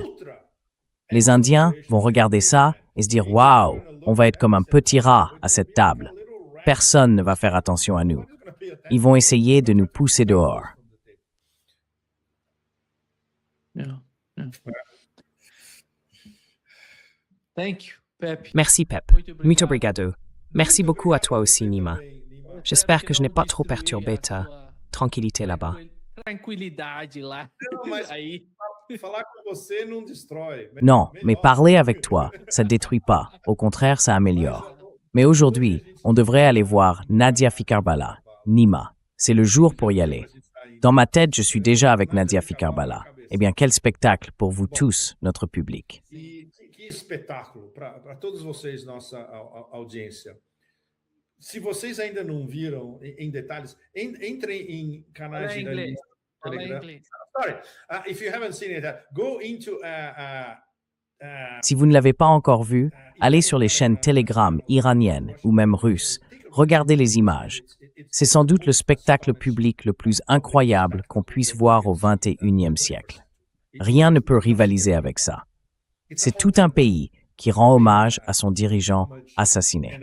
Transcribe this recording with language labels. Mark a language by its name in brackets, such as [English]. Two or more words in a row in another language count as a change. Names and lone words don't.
[French] Les Indiens vont regarder ça et se dire « Waouh, on va être comme un petit rat à cette table. Personne ne va faire attention à nous. Ils vont essayer de nous pousser dehors. » Merci Pep. [Portuguese] Muito obrigado. [French] Merci beaucoup à toi aussi, Nima. J'espère que je n'ai pas trop perturbé ta tranquillité là-bas. Non, mais parler avec toi, ça ne détruit pas. Au contraire, ça améliore. Mais aujourd'hui, on devrait aller voir Nadia Fikarbala, Nima. C'est le jour pour y aller. Dans ma tête, je suis déjà avec Nadia Fikarbala. Eh bien, quel spectacle pour vous tous, notre public. [Portuguese] Que espetáculo para todos vocês, nossa audiência. Se vocês ainda não viram em detalhes, entrem em canais de Telegram. [English] Sorry, if you haven't seen it, go into [French] Si vous ne l'avez pas encore vu, allez sur les chaînes Telegram iraniennes ou même russes. Regardez les images. C'est sans doute le spectacle public le plus incroyable qu'on puisse voir au XXIe siècle. Rien ne peut rivaliser avec ça. C'est tout un pays qui rend hommage à son dirigeant assassiné.